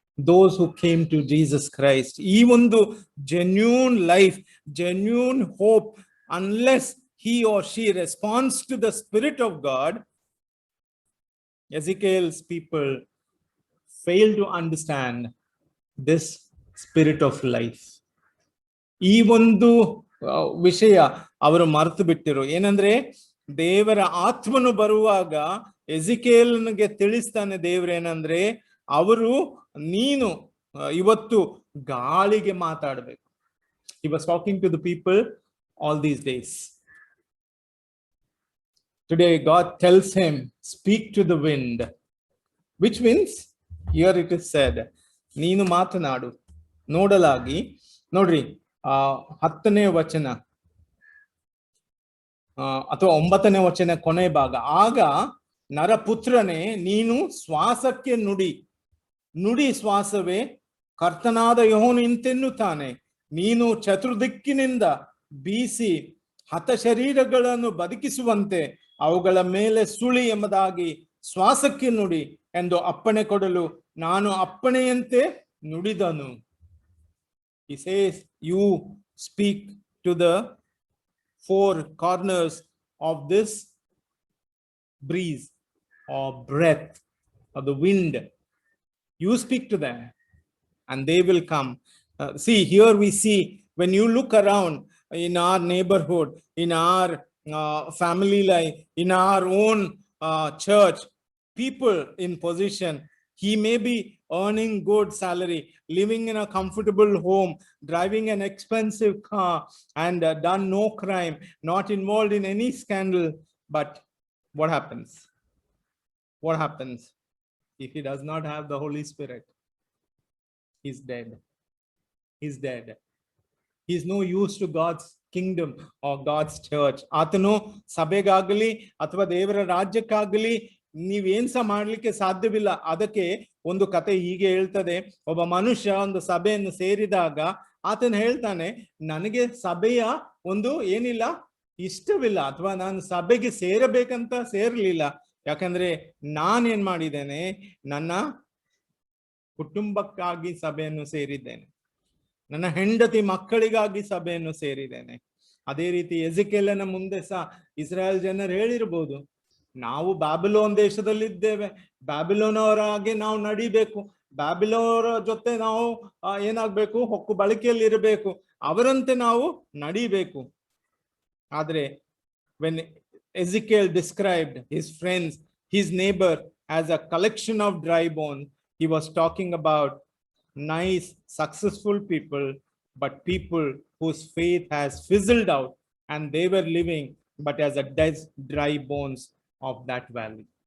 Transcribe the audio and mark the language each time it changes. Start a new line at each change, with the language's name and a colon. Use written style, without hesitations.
English: Those who came to Jesus Christ, even though genuine life, genuine hope, unless he or she responds to the Spirit of God, Ezekiel's people fail to understand this spirit of life.
Kannada: ಈ ಒಂದು ವಿಷಯ ಅವರು ಮರೆತು ಬಿಟ್ಟಿರು. ಏನಂದ್ರೆ ದೇವರ ಆತ್ಮನು ಬರುವಾಗ ಎಜಿಕೇಲನಿಗೆ ತಿಳಿಸ್ತಾನೆ ದೇವರೇನಂದ್ರೆ, ಅವರು ನೀನು ಇವತ್ತು ಗಾಳಿಗೆ ಮಾತಾಡಬೇಕು.
English: He was talking to the people all these days. Today God tells him, speak to the wind. Which winds? Here it is said,
Kannada: ನೀನು ಮಾತನಾಡು. ನೋಡಲಾಗಿ ನೋಡ್ರಿ 10ನೇ ವಚನ ಅಥವಾ 9ನೇ ವಚನ ಕೊನೆ ಭಾಗ. ಆಗ ನರಪುತ್ರನೇ ನೀನು ಶ್ವಾಸಕ್ಕೆ ನುಡಿ. ನುಡಿ ಶ್ವಾಸವೇ, ಕರ್ತನಾದ ಯೆಹೋವನು ಇಂತೆನ್ನುತ್ತಾನೆ, ನೀನು ಚತುರ್ದಿಕ್ಕಿನಿಂದ ಬೀಸಿ ಹತಶರೀರಗಳನ್ನು ಬದುಕಿಸುವಂತೆ ಅವುಗಳ ಮೇಲೆ ಸುಳಿ ಎಂಬುದಾಗಿ ಶ್ವಾಸಕ್ಕೆ ನುಡಿ ಎಂದು ಅಪ್ಪಣೆ ಕೊಡಲು ನಾನು ಅಪ್ಪಣೆಯಂತೆ ನುಡಿದನು.
English: He says, you speak to the four corners of this breeze or breath of the wind. You speak to them and they will come. See, here we see, when you look around in our neighborhood, in our family life, in our own church, people in position, he may be earning good salary, living in a comfortable home, driving an expensive car, and done no crime, not involved in any scandal. But what happens? What happens if he does not have the Holy Spirit? He's dead. He's dead. He's no use to God's kingdom or God's church.
Kannada: ಆತನು ಸಭೆಗಾಗಲಿ ಅಥವಾ ದೇವರ ರಾಜ್ಯಕ್ಕಾಗಲಿ ನೀವೇನ್ಸ ಮಾಡ್ಲಿಕ್ಕೆ ಸಾಧ್ಯವಿಲ್ಲ. ಅದಕ್ಕೆ ಒಂದು ಕತೆ ಹೀಗೆ ಹೇಳ್ತದೆ, ಒಬ್ಬ ಮನುಷ್ಯ ಒಂದು ಸಭೆಯನ್ನು ಸೇರಿದಾಗ ಆತನು ಹೇಳ್ತಾನೆ, ನನಗೆ ಸಭೆಯ ಒಂದು ಏನಿಲ್ಲ ಇಷ್ಟವಿಲ್ಲ, ಅಥವಾ ನಾನು ಸಭೆಗೆ ಸೇರಬೇಕಂತ ಸೇರ್ಲಿಲ್ಲ. ಯಾಕಂದ್ರೆ ನಾನೇನ್ ಮಾಡಿದ್ದೇನೆ, ನನ್ನ ಕುಟುಂಬಕ್ಕಾಗಿ ಸಭೆಯನ್ನು ಸೇರಿದ್ದೇನೆ, ನನ್ನ ಹೆಂಡತಿ ಮಕ್ಕಳಿಗಾಗಿ ಸಭೆಯನ್ನು ಸೇರಿದ್ದೇನೆ. ಅದೇ ರೀತಿ ಎಜಿಕೇಲನ ಮುಂದೆ ಸಹ ಇಸ್ರಾಯೇಲ್ ಜನರು ಹೇಳಿರ್ಬೋದು, ನಾವು ಬ್ಯಾಬಿಲೋನ್ ದೇಶದಲ್ಲಿದ್ದೇವೆ, ಬ್ಯಾಬಿಲೋನವರ ಹಾಗೆ ನಾವು ನಡಿಬೇಕು, ಬ್ಯಾಬಿಲೋನವರ ಜೊತೆ ನಾವು ಏನಾಗ್ಬೇಕು, ಹೊಕ್ಕು ಬಳಕೆಯಲ್ಲಿ ಇರಬೇಕು, ಅವರಂತೆ ನಾವು ನಡಿಬೇಕು. ಆದ್ರೆ
English: when Ezekiel described his friends, his neighbor, as a collection of dry bones, he was talking about nice, successful people, but people whose faith has fizzled out and they were living but as a dead, dry bones of that valley.